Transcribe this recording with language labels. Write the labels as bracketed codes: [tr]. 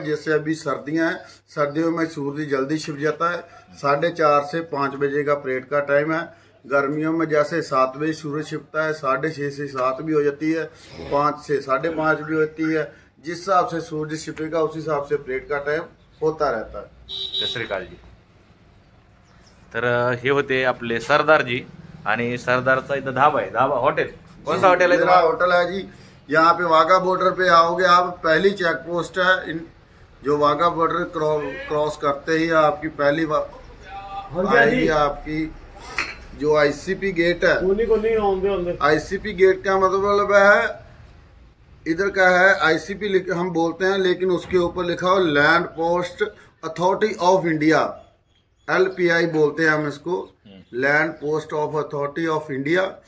[hi] जैसे अभी सर्दियां हैं, सर्दियों में सूरज जल्दी छिप जाता है. 4:30 से 5 बजे का परेड का टाइम है. गर्मियों में जैसे 7 बजे सूरज छिपता है, 6:30 से 7 भी हो जाती है, 5 से 5:30 भी होती है। जिस हिसाब से सूरज छिपेगा उस हिसाब से परेड का टाइम होता रहता है। सत श्री अकाल जी। [mr] तर हे होते आपले सरदारजी आणि सरदारचा इथं धाबा आहे, धाबा हॉटेल [hi] कौन सा हॉटेल है मेरा होटल है जी, यहाँ पे वाघा बॉर्डर पे आओगे आप, पहली चेक पोस्ट है जो वाघा बॉर्डर क्रॉस करते ही आपकी पहली आएगी आपकी जो आईसीपी गेट है। आईसीपी गेट का मतलब है इधर का है आईसीपी हम बोलते हैं, लेकिन उसके ऊपर लिखा हो land post authority of India, LPI बोलते हैं हम इसको, land post of authority of India.